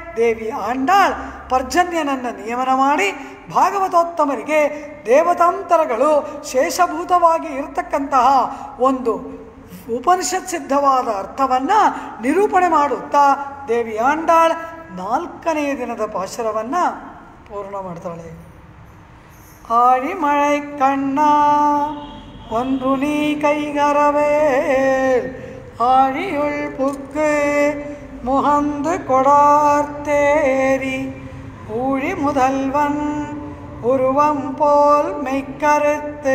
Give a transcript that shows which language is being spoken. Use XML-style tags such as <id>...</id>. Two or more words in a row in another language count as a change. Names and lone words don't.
<kn>ದೇವಿ ಆಂಡಾಳ್ ಪರ್ಜನ್ಯನನ್ನು ನಿಯಮನ ಮಾಡಿ ಭಾಗವತೋತ್ತಮರಿಗೆ ದೇವತಾಂತರಗಳು ಶೇಷಭೂತವಾಗಿ ಇರತಕ್ಕಂತಹ ಒಂದು ಉಪನಿಷತ್ ಸಿದ್ಧವಾದ ಅರ್ಥವನ್ನು ನಿರೂಪಣೆ ಮಾಡುತ್ತಾ ದೇವಿ ಆಂಡಾಳ್ 4ನೆಯ ದಿನದ ಪಾಶುರವನ್ನು ಪೂರ್ಣ ಮಾಡ್ತಾಳೆ.</kn> <ta>ஆழிமழை கண்ணா ஒன்று நீ கைகரவேல் ஆழியுள் புக்கு முகந்து கொடார்த்தேரி ஊழி முதல்வன் உருவம் போல் மெய்க்கருத்து</ta>